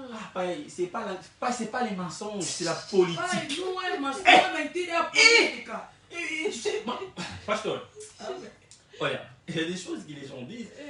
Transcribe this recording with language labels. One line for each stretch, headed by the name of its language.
French: Ah, c'est pas les mensonges, c'est la politique.
Portuguese: Pai, não é, mas não é mentira, é a política.
French: Pasteur,
Portuguese: olha,
French: il y a des choses que les gens disent.